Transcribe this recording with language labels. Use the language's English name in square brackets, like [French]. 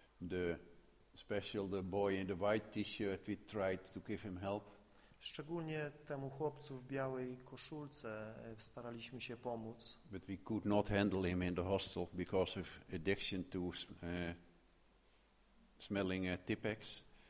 [English] The special, the boy in the white t-shirt, we tried to give him help. [Polish] Szczególnie temu chłopcu w białej koszulce staraliśmy się pomóc. [English] But we could not handle him in the hostel because of addiction to smelling Tippex.